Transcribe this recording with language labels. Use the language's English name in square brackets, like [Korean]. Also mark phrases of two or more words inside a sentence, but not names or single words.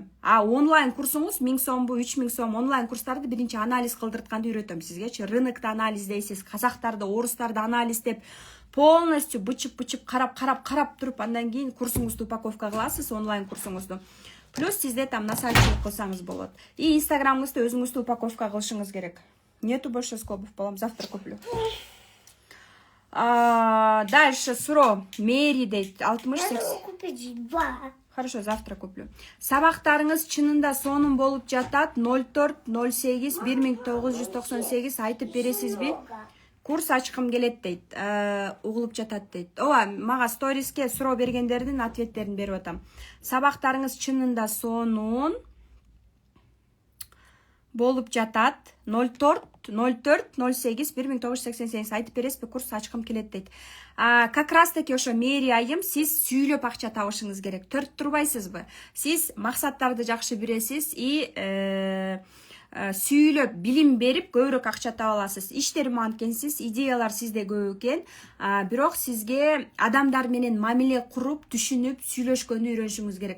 [Kyrgyz] Онлайн курсуңуз 1000 сомбу, 3000 сом онлайн курстарды биринчи анализ кылдыртканды үйрөтөм сизгечи. Рынокту анализдейсиз, казактарды, орустарды анализдеп, полностью бычып карап туруп, андан кийин курсуңузду упаковка кыласыз, онлайн курсуңузду. Плюс сизде там насаачылык кылсаңыз болот. И инстаграмыңызды өзүңүздү упаковка кылышыңыз керек. [Russian] Нету больше скобов, балам, завтра куплю. [Kyrgyz] Дальше суроо. Мэри дейт 60-80. [Russian] Хорошо, завтра куплю. [Kyrgyz] Сабактарыңыз чынында сонун болуп жатат. 04-08 1998 айтып бересизби? Курс ачкым келет дейт. Угулуп жатат дейт. Ооба, мага сториске суроо бергендердин ответтерин берип атам. Сабактарыңыз чынында сонун болуп жатат. 04-08 1988 айтып бересизби? Курс ачкым келет дейт. [Russian] Как раз таки [Kyrgyz] ошо Мэри айым, сиз сүйлөп акча табышыңыз керек. Төрт турбайсызбы? Сиз максаттарды жакшы билесиз и сүйлөп, билим берип көбүрөөк акча таба аласыз. Иштерим анткенсиз, идеялар сизде көп экен. Бирок сизге адамдар менен мамиле куруп, түшүнүп, сүйлөшкөндү үйрөнүшүңүз керек.